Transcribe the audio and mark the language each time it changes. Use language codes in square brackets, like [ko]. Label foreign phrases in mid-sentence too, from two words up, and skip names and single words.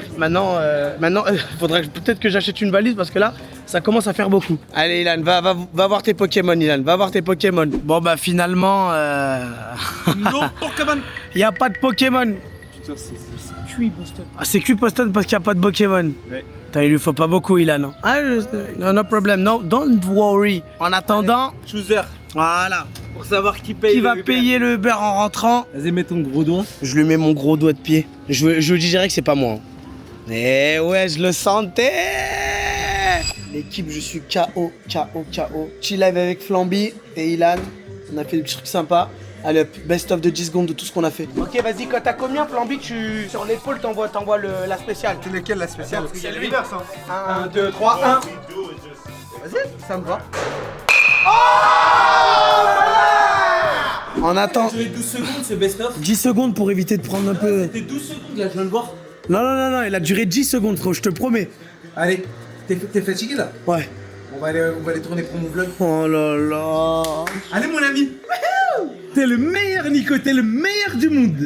[fr] Maintenant, faudrait peut-être que j'achète une valise parce que là, ça commence à faire beaucoup. Allez, Ilan, va voir tes Pokémon, Ilan. Va voir tes Pokémon. Bon, bah finalement, Non, Pokémon. il n'y a pas de Pokémon. Ah, c'est cuit Boston parce qu'il n'y a pas de Pokémon. Ouais. Putain, il lui faut pas beaucoup, Ilan. [en] Ah, no problem, no, don't worry. [fr] En attendant, Chooser. voilà. Pour savoir qui paye. Qui va payer le Uber en rentrant? Vas-y, mets ton gros doigt. Je lui mets mon gros doigt de pied. Je dis direct que c'est pas moi. Hein. Eh ouais, je le sentais. L'équipe, je suis KO. [en] Chill live [fr] avec Flamby et Ilan. On a fait des petits trucs sympas. Allez hop, [en] best of [fr] de 10 secondes de tout ce qu'on a fait. Ok, vas-y, quand t'as combien Flamby, sur l'épaule, t'envoies la spéciale. C'est lequel la spéciale? Parce qu'il y a le reverse. 1, 2, 3, 1. Vas-y, ça me va. Oh, on attend. 12 secondes, c'est [en] best of. [fr] 10 secondes pour éviter de prendre un peu. C'était 12 secondes là, je viens de voir. Non, il a duré 10 secondes, frérot, je te promets. Allez, t'es fatigué là? Ouais. On va aller tourner pour mon vlog. Oh là là. Allez mon ami. T'es le meilleur Nico, t'es le meilleur du monde.